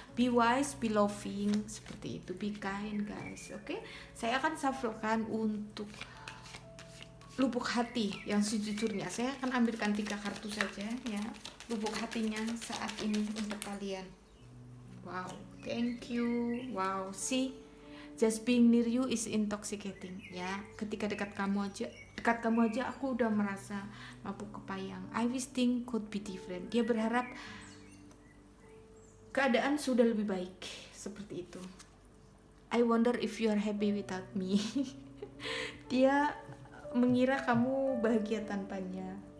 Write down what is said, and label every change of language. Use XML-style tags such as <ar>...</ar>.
<en>Be wise, be loving,</en> <id>seperti itu,</id> <en>be kind guys.</en> <id>Oke, saya akan shufflekan untuk lubuk hati yang sejujurnya. Saya akan ambilkan 3 kartu saja ya, lubuk hatinya saat ini untuk kalian.</id> <en>Wow, thank you. Wow, see, just being near you is intoxicating ya.</en> <id>Ketika dekat kamu aja aku udah merasa mabuk kepayang.</id> <en>I wish things could be different.</en> <id>Dia berharap keadaan sudah lebih baik, seperti itu.</id> <en>I wonder if you are happy without me.</en> <id>Dia mengira kamu bahagia tanpanya.</id>